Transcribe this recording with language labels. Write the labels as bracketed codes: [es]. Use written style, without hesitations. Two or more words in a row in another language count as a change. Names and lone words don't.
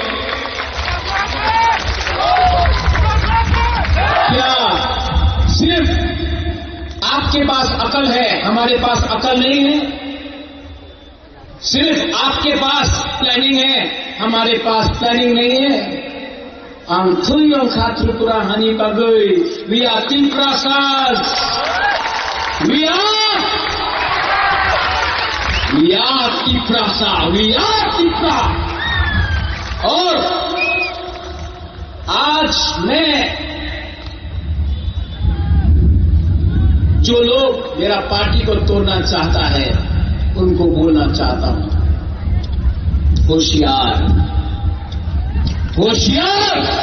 [hi] क्या सिर्फ आपके पास अकल है, हमारे पास अकल नहीं है? सिर्फ आपके पास प्लानिंग है, हमारे पास प्लानिंग नहीं है? [trp] Angthuyong Khatripura Hani Pagoi, [en] we are Tiprasas. We are Tiprasa. We are Tipra. [hi] और आज मैं जो लोग मेरा पार्टी को तोड़ना चाहता है, उनको बोलना चाहता हूं, होशियार, होशियार।